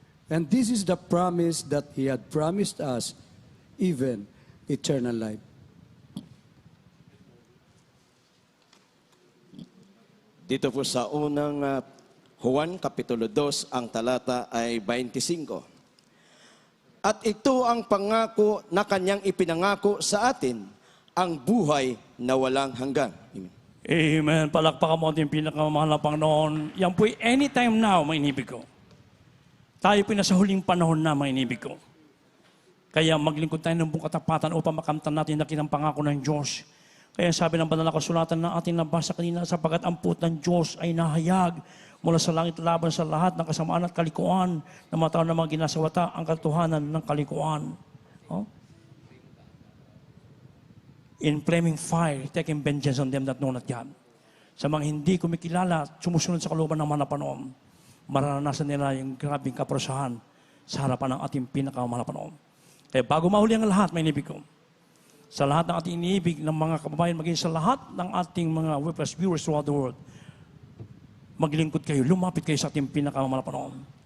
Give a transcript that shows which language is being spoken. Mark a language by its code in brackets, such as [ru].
[en] And this is the promise that He had promised us, even eternal life. [tl] Dito po sa unang Juan Kapitulo 2, ang talata ay 25. At ito ang pangako na kanyang ipinangako sa atin, ang buhay na walang hanggan. Amen. Amen. Palakpakan mo ating pinakamamahal na Panginoon. Yan po'y [en] anytime now, [tl] mga inibig ko. Tayo po'y nasa huling panahon na, mga inibig ko. Kaya maglingkod tayo ng buong katapatan upang makamtan natin na kinang pangako ng Diyos. Kaya sabi ng banal na kasulatan na ating nabasa kanina, sapagat ang puot ng Diyos ay nahayag mula sa langit laban sa lahat ng kasamaan at kalikuan na mga tao na mga ginasawata ang katotohanan ng kalikuan. Oh? [en] In flaming fire, taking vengeance on them that know not God. [tl] Sa mga hindi kumikilala at sumusunod sa kalooban ng mga Panginoon, mararanasan nila yung grabing kaparusahan sa harapan ng ating pinakamahal na Panginoon. Kaya bago mahuli ang lahat, may inibig ko, sa lahat ng ating iniibig ng mga kababayan, maging sa lahat ng ating mga [en] webcast viewers throughout the world, [tl] maglingkod kayo, lumapit kayo sa ating pinakamamahal na Panginoon.